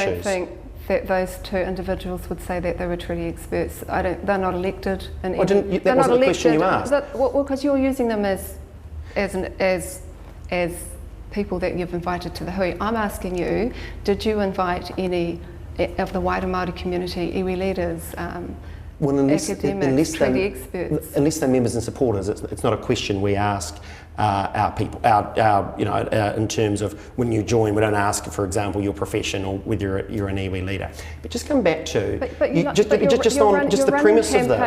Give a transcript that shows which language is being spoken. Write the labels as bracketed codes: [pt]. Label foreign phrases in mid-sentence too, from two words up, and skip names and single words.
[en] I honestly don't think that those two individuals would say that they were treaty experts. They're not elected. That wasn't the question you asked. Well, because you're using them as people that you've invited to the hui. I'm asking you, did you invite any of the wider Māori community, iwi leaders, academics, treaty experts? Unless they're members and supporters, it's not a question we ask our people, in terms of when you join, we don't ask, for example, your profession or whether you're an iwi leader. But just come back to the premise of this.